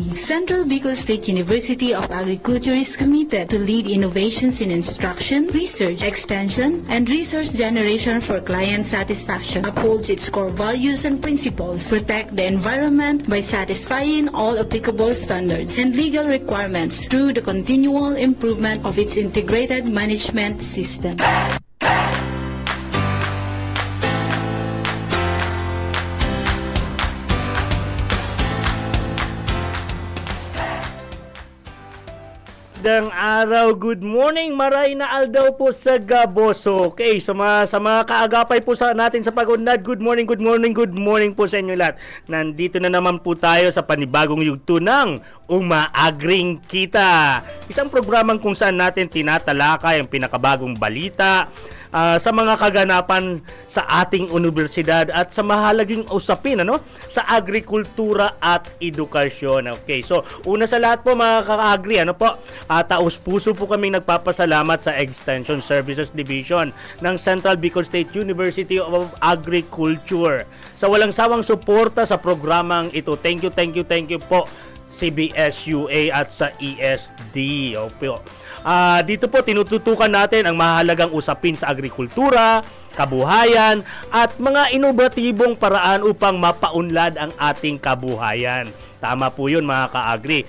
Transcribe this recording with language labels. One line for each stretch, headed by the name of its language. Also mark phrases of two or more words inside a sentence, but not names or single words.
English: Central Bicol State University of Agriculture is committed to lead innovations in instruction, research, extension, and resource generation for client satisfaction. Upholds its core values and principles. Protect the environment by satisfying all applicable standards and legal requirements through the continual improvement of its integrated management system.
Filipino: Magandang araw,
English: good morning,
Bikol: maray na aldaw po sa Gaboso.
Filipino: Okay, sa mga kaagapay po sa natin sa pag-unlad,
English: good morning
Filipino: po sa inyo lahat. Nandito na naman po tayo sa panibagong yugto ng Umaagring Kita. Isang programang kung saan natin tinatalakay ang pinakabagong balita, sa mga kaganapan sa ating universidad at sa mahalagang usapin sa agrikultura at edukasyon. Okay, so una sa lahat po mga ka-agri, taus-puso po kaming nagpapasalamat sa Extension Services Division ng Central Bicol State University of Agriculture sa walang sawang suporta sa programang ito.
English: Thank you
Filipino: po CBS-UA at sa ESD. Dito po tinututukan natin ang mahalagang usapin sa agrikultura, kabuhayan at mga inobatibong paraan upang mapaunlad ang ating kabuhayan. Tama po yun mga ka-agri.